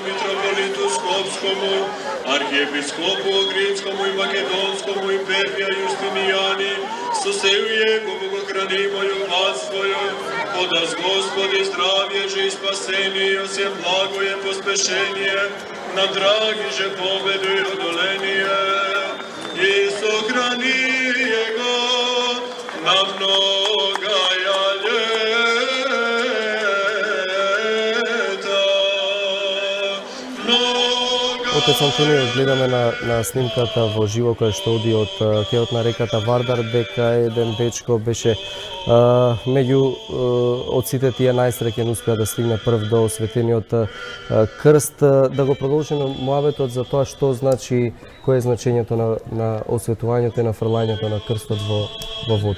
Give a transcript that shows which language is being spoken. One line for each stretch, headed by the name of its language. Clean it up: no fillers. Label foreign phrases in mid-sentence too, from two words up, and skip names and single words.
Church Slavic: митрополиту Скопскому, архиепископу Охридскому и Македонскому империја Јустинијани, со сею Его богохранимою паствою, подаст Господи здравје же и спасение, всем благое поспешение, на драги же победу и одоление, и сохрани Его на многая лета. Многая
Macedonian: Отец Антонио, гледаме на снимката во живо која што оди од кеот на реката Вардар, дека еден дечко беше меѓу од сите тие најсреќен успеа да стигне прв до осветениот крст. Да го продолжиме муабетот за тоа што значи, кое е значењето на осветувањето и на фрлањето на крстот во вода.